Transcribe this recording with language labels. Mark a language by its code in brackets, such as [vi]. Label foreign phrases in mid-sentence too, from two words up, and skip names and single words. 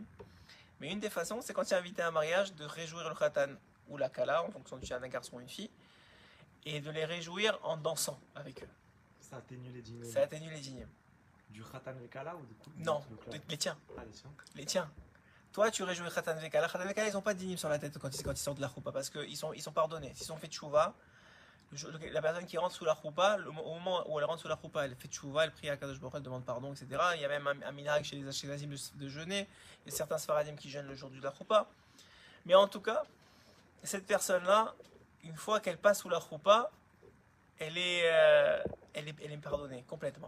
[fr] Mais une des façons, c'est quand tu es invité à un mariage, de réjouir le khatan ou la kala, en fonction de si tu es un garçon ou une fille, et de les réjouir en dansant avec eux. Ça atténue les dîmes. Ça atténue les dîmes. Du [he] חתן וכלה [fr] ou du coup Non, les tiens. Ah, les tiens. Les tiens. Toi, tu réjouis [he] חתן וכלה. חתן וכלה, [fr] ils n'ont pas de dîmes sur la tête quand ils sortent de la choupa, parce qu'ils sont pardonnés. S'ils ont fait tchouva, la personne qui rentre sous la choupa, au moment où elle rentre sous la choupa, elle fait tchouva, elle prie à [he] קדוש ברוך הוא, [fr] elle demande pardon, etc. Il y a même un minhag chez les Ashkenazim de jeûner. Il y a certains Sfaradim qui jeûnent le jour de la choupa. Mais en tout cas, cette personne-là, une fois qu'elle passe sous la choupa, elle est pardonnée complètement.